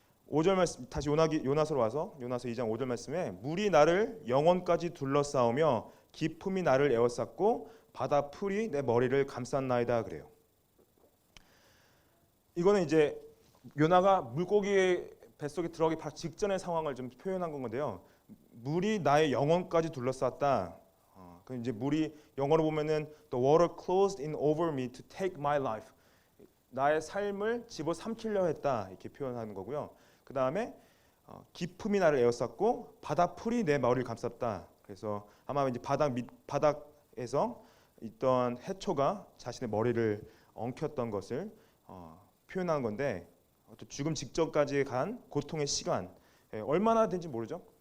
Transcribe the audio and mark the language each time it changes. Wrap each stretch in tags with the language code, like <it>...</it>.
<ko>5절 말씀 다시 요나서로 와서 요나서 2장 5절 말씀에 물이 나를 영원까지 둘러싸우며 기품이 나를 에워쌌고 바다 풀이 내 머리를 감쌌나이다 그래요. 이거는 이제 요나가 물고기의 뱃속에 들어가기 바로 직전의 상황을 좀 표현한 건데요. 물이 나의 영혼까지 둘러쌌다. 그 이제 물이 영어로 보면은</ko> <en>the water closed in over me to take my life.</en> <ko>나의 삶을 집어삼키려 했다 이렇게 표현하는 거고요. 그 다음에 기품이 나를 에워쌌고 바다 풀이 내 머리를 감쌌다. 그래서 아마 이제 바닥에서 있던 해초가 자신의 머리를 엉켰던 것을 표현하는 건데 또 죽음 직전까지 간 고통의 시간 얼마나 된지 모르죠.</ko>